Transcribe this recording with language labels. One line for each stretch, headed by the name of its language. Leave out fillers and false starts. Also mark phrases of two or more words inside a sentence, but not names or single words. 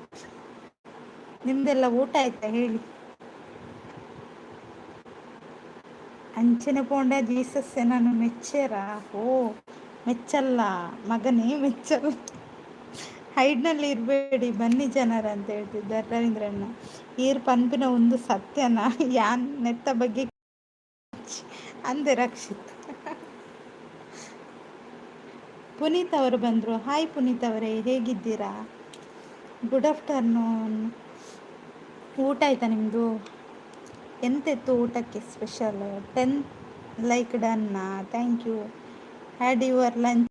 Kannada: ನಿಮ್ದೆಲ್ಲ ಊಟ ಆಯ್ತಾ ಹೇಳಿ.
Tulu: ಅಂಚನೆ ಪೋಂಡ ಜೀಸಸ್ ನಾನು ಮೆಚ್ಚೇರ ಓ
Kannada: ಮೆಚ್ಚಲ್ಲ ಮಗನೇ ಮೆಚ್ಚಲ್ಲ. ಹೈಡ್ನಲ್ಲಿ ಇರಬೇಡಿ ಬನ್ನಿ ಜನರ ಅಂತ ಹೇಳ್ತಿದ್ದಾರೆ ರವೀಂದ್ರಣ್ಣ.
Tulu: ಈರ್ ಪನ್ಪಿನ ಒಂದು ಸತ್ಯನ ಯಾನ್ ನೆತ್ತ ಬಗ್ಗೆ ಅಂದೆ ರಕ್ಷಿತ್.
Kannada: ಪುನೀತ್ ಅವರು ಬಂದರು. ಹಾಯ್ ಪುನೀತ್ ಅವರೇ, ಹೇಗಿದ್ದೀರಾ?
English: good afternoon.
Kannada: ಊಟ ಆಯ್ತಾ ನಿಮ್ಮದು? ಎಂತಿತ್ತು ಊಟಕ್ಕೆ ಸ್ಪೆಷಲ್?
English: 10 ಲೈಕ್ ಡನ್ನ, thank you. had your lunch?